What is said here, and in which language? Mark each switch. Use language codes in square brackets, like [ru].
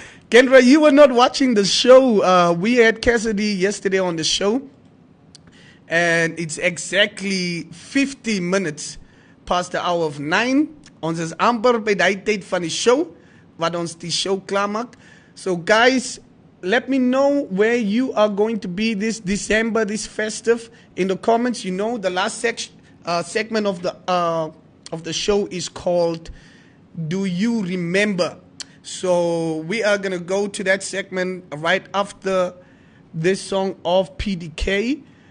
[en] Kendra, you were not watching the show. We had Cassidy yesterday on the show. And it's exactly 50 minutes past the hour of 9. [af] Ons is amper by die tyd van die show, wat ons die show klaarmaak. [en] So guys, let me know where you are going to be this December, this festive, in the comments. You know, the last segment of the show is called Do You Remember? So we are going to go to that segment right after this song of PDK.